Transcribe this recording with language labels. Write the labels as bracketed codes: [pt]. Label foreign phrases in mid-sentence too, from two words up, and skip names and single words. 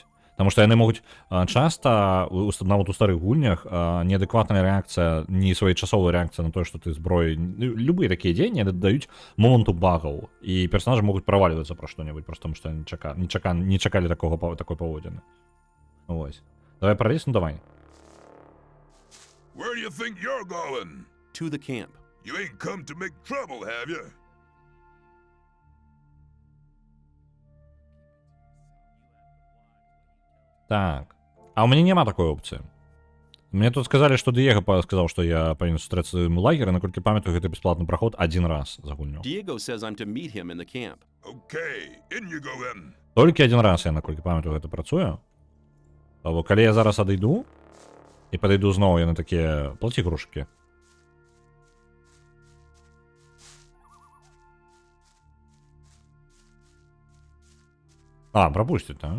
[be] Таму што яны могуць часта, нават у старых гульнях, неадэкватная рэакцыя, не своечасовая рэакцыя на тое, што ты зброі, любыя такія дзеянні дадаюць моманту багаў, і персонажы могуць правальвацца пра што-небудзь, просто таму што не чакалі такой паводзіны. Вось. Давай пралез, ну давай. [en] Where do you think you're going? To the camp. You ain't come to make trouble, have you? [be] Так. А у мяне няма такой опцыі. Мне тут сказалі, што Диего сказаў, што я павінен сустрэцца з ім у лагеры, наколькі памятаю, гэта бясплатны праход адзін раз за гульню. [en] Diego says I'm to meet him in the camp. Okay, in you go then. [be] Толькі адзін раз я, наколькі памятаю, гэта працуе. Або калі я зараз адыду і падыду зноў, яны такія, плаці грошыкі. Прапусціць, так?